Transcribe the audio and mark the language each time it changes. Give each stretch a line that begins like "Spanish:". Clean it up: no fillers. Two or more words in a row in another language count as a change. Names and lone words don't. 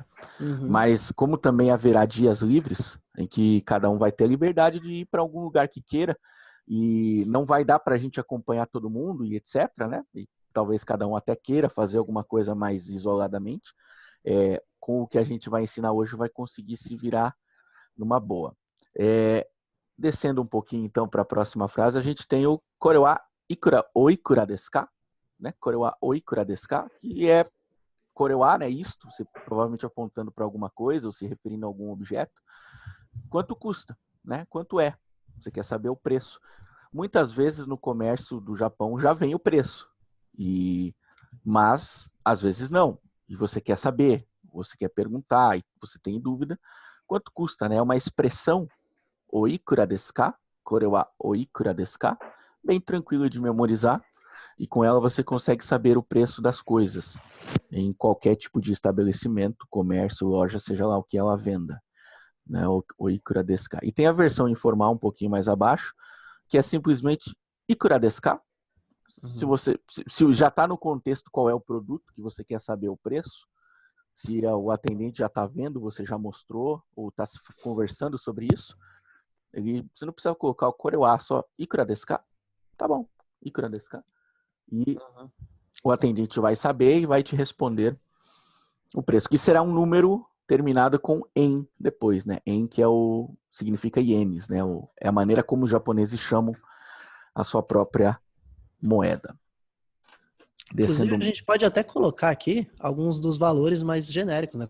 Portuguese: Mas como também haverá dias livres, em que cada um vai ter a liberdade de ir para algum lugar que queira, e não vai dar para a gente acompanhar todo mundo e etc, né? E talvez cada um até queira fazer alguma coisa mais isoladamente. Com o que a gente vai ensinar hoje, vai conseguir se virar numa boa. Descendo um pouquinho, então, para a próxima frase, a gente tem o
Japanese: これはいくらおいくらですか?
Portuguese: Né?
Japanese: これはおいくらですか?
Portuguese: Que é Korewa, né? Isto, você provavelmente apontando para alguma coisa ou se referindo a algum objeto. Quanto custa? Né? Quanto é? Você quer saber o preço. Muitas vezes no comércio do Japão já vem o preço. Mas, às vezes não. E você quer saber, você quer perguntar, e você tem dúvida. Quanto custa? Né? É uma expressão,
Japanese: おいくらですか? これはおいくらですか?
Portuguese: Bem tranquilo de memorizar. E com ela você consegue saber o preço das coisas. Em qualquer tipo de estabelecimento, comércio, loja, seja lá o que ela venda.
Japanese: Né? おいくらですか.
Portuguese: E tem a versão informal um pouquinho mais abaixo, que é simplesmente
Japanese: いくらですか?
Portuguese: Se já está no contexto qual é o produto que você quer saber o preço, se o atendente já está vendo, você já mostrou, ou está conversando sobre isso, você não precisa colocar o Korewa, só
Japanese: いくらですか?
Portuguese: Tá bom,
Japanese: いくらですか?
Portuguese: E o atendente vai saber e vai te responder o preço, que será um número terminado com en depois, né? En que significa ienes, né? É a maneira como os japoneses chamam a sua própria moeda. Inclusive, a gente pode até colocar aqui alguns dos valores mais genéricos, né?